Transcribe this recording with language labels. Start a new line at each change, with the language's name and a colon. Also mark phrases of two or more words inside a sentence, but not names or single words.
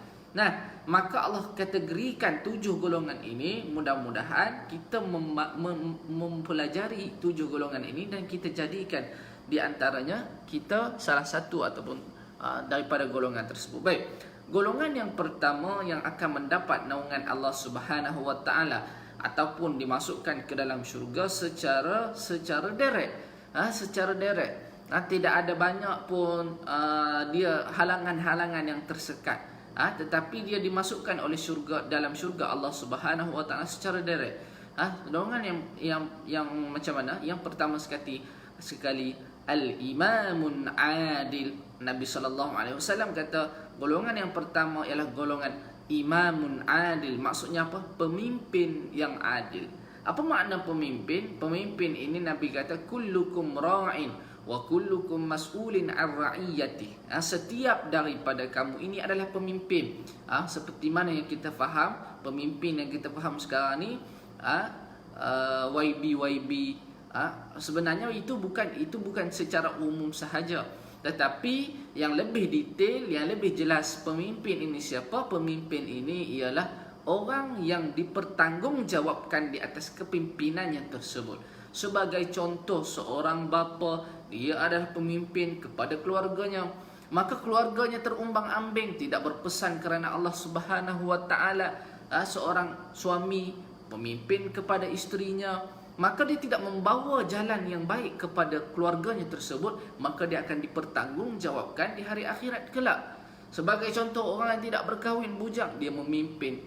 Malay: Nah, maka Allah kategorikan 7 golongan ini. Mudah-mudahan kita mempelajari 7 golongan ini dan kita jadikan di antaranya kita salah satu ataupun daripada golongan tersebut. Baik, golongan yang pertama yang akan mendapat naungan
Arabic: الله سبحانه وتعالى
Malay: ataupun dimasukkan ke dalam syurga secara direct, secara direct. Tidak ada banyak pun dia halangan-halangan yang tersekat. Tetapi dia dimasukkan oleh dalam syurga
Arabic: الله سبحانه وتعالى
Malay: secara direct. Golongan yang macam mana? Yang pertama sekali
Arabic: الإمام العادل.
Malay: Nabi
Arabic: صلى الله عليه وسلم
Malay: kata golongan yang pertama ialah golongan
Arabic: إمام عادل.
Malay: Maksudnya apa? Pemimpin yang adil. Apa makna pemimpin? Pemimpin ini Nabi kata
Arabic: كلكم راع وكلكم مسؤول عن رعيته.
Malay: Setiap daripada kamu ini adalah pemimpin. Seperti mana yang kita faham, pemimpin yang kita faham sekarang ni YB. Sebenarnya itu bukan secara umum sahaja, tetapi yang lebih detail, yang lebih jelas pemimpin ini siapa? Pemimpin ini ialah orang yang dipertanggungjawabkan di atas kepimpinannya tersebut. Sebagai contoh, seorang bapa, dia adalah pemimpin kepada keluarganya, maka keluarganya terumbang-ambing, tidak berpesan kerana
Arabic: الله سبحانه وتعالى,
Malay: seorang suami pemimpin kepada isterinya, maka dia tidak membawa jalan yang baik kepada keluarganya tersebut, maka dia akan dipertanggungjawabkan di hari akhirat kelak. Sebagai contoh, orang yang tidak berkahwin, bujang, dia memimpin.